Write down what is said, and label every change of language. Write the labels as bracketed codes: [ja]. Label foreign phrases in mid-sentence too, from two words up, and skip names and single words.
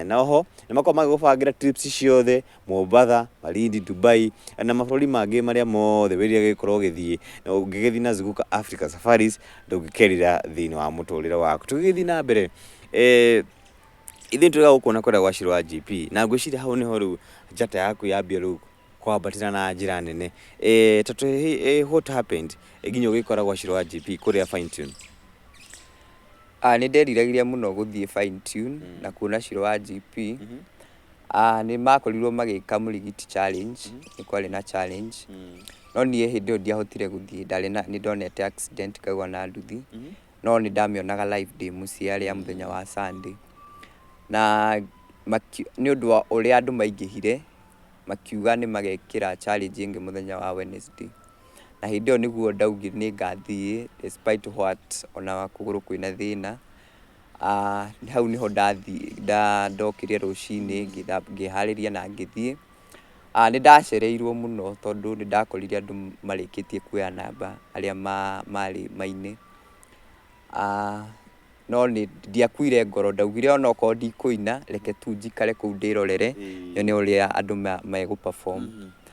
[ki] Na oho nĩmakorwo magĩgũbangĩra trips ciothe Mombatha, Malindi, Dubai na mabũrũri mangĩ marĩa mothe wĩrĩga gĩkorwo ũgĩthiĩ, na ũngĩgĩthiĩ na Zunguka Africa Safaris ndũngĩkerira thĩinĩ wa mũtũrĩre waku. Tũgĩthiĩ na mbere, ithuĩ tũrega gũkuona kwenda gwa Shiro wa GP, na ngwĩciria hau nĩho rĩu njata yaku yambia rĩu kwambatĩra na njĩra nene. [en] What happened [ki] nginya ũgĩkora gwa Shiro wa GP kũrĩa Fine Tune? Nĩnderiragĩria mũno gũthiĩ Fine Tune na kuona Shiro wa GP, Nĩ makorirwo magĩka mũrigiti challenge, nĩ kwarĩ na challenge. No niĩ hĩndĩ ĩyo ndiahotire gũthiĩ, nĩ ndonete accident ngaigua na nduthi. No nĩ ndamĩonaga live ndĩ mũciĩ arĩa mũthenya wa Sunday. Na nĩ ũndũ wa ũrĩa andũ maingĩhire, makiuga nĩ magekĩra challenge ĩngĩ mũthenya wa Wednesday. Na hĩndĩ ĩyo nĩguo ndaugire nĩ ngathiĩ [en] despite what [ki] ona kũgũrũ kwĩna thĩna. Hau nĩho ndokire rũcinĩ ngĩharĩria na ngĩthiĩ. Nĩ ndacereirwo mũno tondũ nĩ ndakorire andũ marĩkĩtie kuoya namba arĩa marĩ maini. No nĩ ndiakuire ngoro, ndaugire ona okorwo ndikũina reke tu njikare kũu ndĩrorere nyone ũrĩa andũ megũ-perform.